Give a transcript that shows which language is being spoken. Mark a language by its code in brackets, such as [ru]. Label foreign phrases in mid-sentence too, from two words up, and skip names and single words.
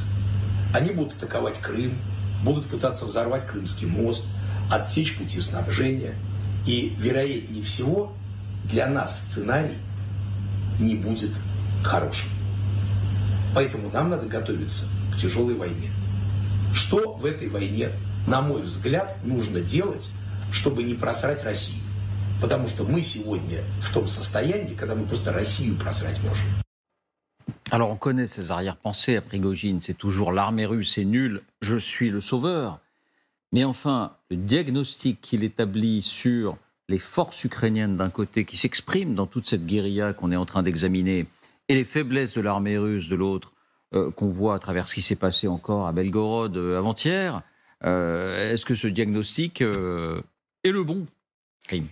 [ru] Они будут атаковать Крым, будут пытаться взорвать Крымский мост, отсечь пути снабжения, и, вероятнее всего, для нас сценарий не будет хорошим. Поэтому нам надо готовиться к тяжелой войне. Что в этой войне, на мой взгляд, нужно делать, чтобы не просрать Россию? Потому что мы сегодня в том состоянии, когда мы просто Россию просрать можем. [fr] Alors on connaît ces arrière-pensées à Prigojine, c'est toujours l'armée russe est nulle, je suis le sauveur. Mais enfin, le diagnostic qu'il établit sur les forces ukrainiennes d'un côté qui s'expriment dans toute cette guérilla qu'on est en train d'examiner et les faiblesses de l'armée russe de l'autre, qu'on voit à travers ce qui s'est passé encore à Belgorod avant-hier, est-ce que ce diagnostic est le bon, Crime?